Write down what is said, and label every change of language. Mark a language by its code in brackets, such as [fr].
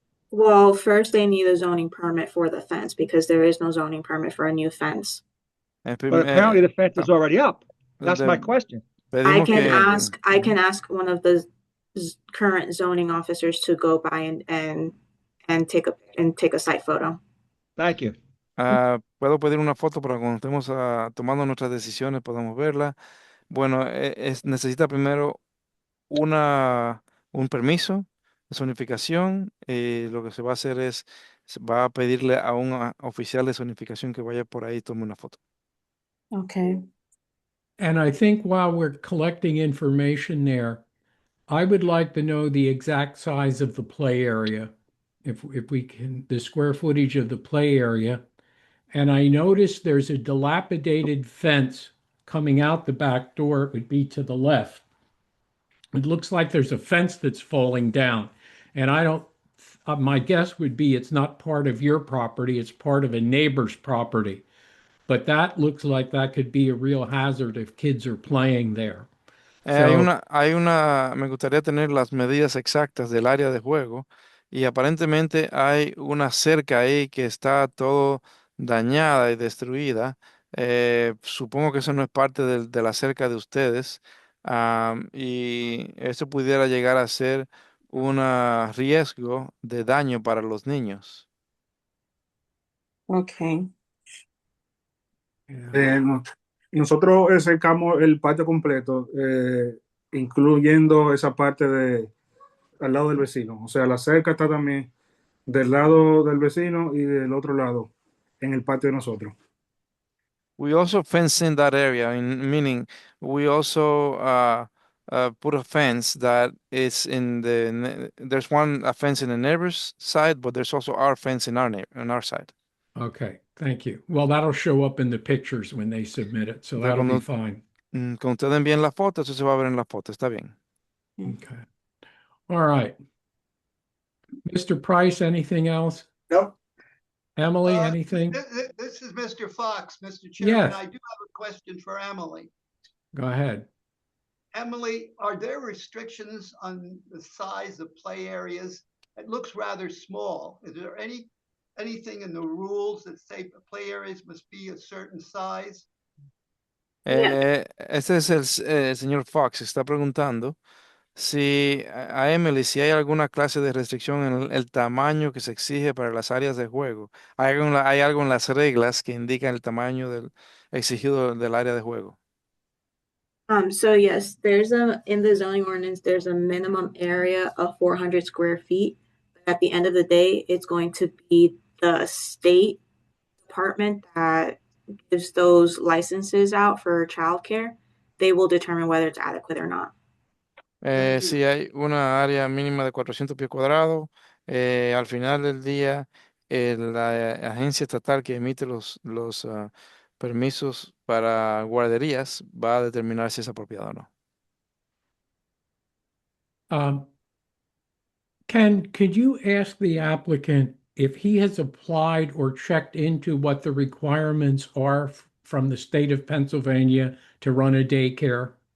[en] Well, first they need a zoning permit for the fence because there is no zoning permit for a new fence. But apparently the fence is already up. That's my question. I can ask one of the current zoning officers to go by and take a site photo. Thank you. [es] Puedo pedir una foto para cuando estemos tomando nuestras decisiones podamos verla. Bueno, necesita primero un permiso de zonificación. Lo que se va a hacer es, va a pedirle a un oficial de zonificación que vaya por ahí y tome una foto. [en] Okay. And I think while we're collecting information there, I would like to know the exact size of the play area. If we can, the square footage of the play area. And I noticed there's a dilapidated fence coming out the back door. It would be to the left. It looks like there's a fence that's falling down. And I don't, my guess would be it's not part of your property, it's part of a neighbor's property. But that looks like that could be a real hazard if kids are playing there. So, [es] Me gustaría tener las medidas exactas del área de juego y aparentemente hay una cerca ahí que está todo dañada y destruida. Supongo que eso no es parte de la cerca de ustedes, y eso pudiera llegar a ser un riesgo de daño para los niños. [en] Okay. [es] No- Nosotros cercamos el patio completo, incluyendo esa parte de al lado del vecino. O sea, la cerca está también del lado del vecino y del otro lado, en el patio de nosotros. [en] We also fence in that area, meaning we also put a fence that is there's a fence in the neighbor's side, but there's also our fence in on our side. okay, thank you. Well, that'll show up in the pictures when they submit it, so [es] O sea, [en] that'll be fine. [es] cuando ustedes envíen la foto, eso se va a ver en la foto, está bien. [en] Okay. All right. Mr. Price, anything else? Nope. Emily, anything? This is Mr. Fox, Mr. Chairman. Yes. I do have a question for Emily. Go ahead. Emily, are there restrictions on the size of play areas? It looks rather small. Is there anything in the rules that say play areas must be a certain size? [es] Este es el señor Fox, está preguntando si a Emily, si hay alguna clase de restricción en el tamaño que se exige para las áreas de juego. Hay algo en las reglas que indican el tamaño exigido del área de juego. [en] So yes, in the zoning ordinance, there's a minimum area of 400 square feet. At the end of the day, it's going to be the state department that gives those licenses out for childcare. They will determine whether it's adequate or not. [es] Si hay una área mínima de 400 pies cuadrados, al final del día, la agencia estatal que emite los permisos para guarderías va a determinar si es apropiado o no. [en] Ken, could you ask the applicant if he has applied or checked into what the requirements are from the state of Pennsylvania to run a daycare?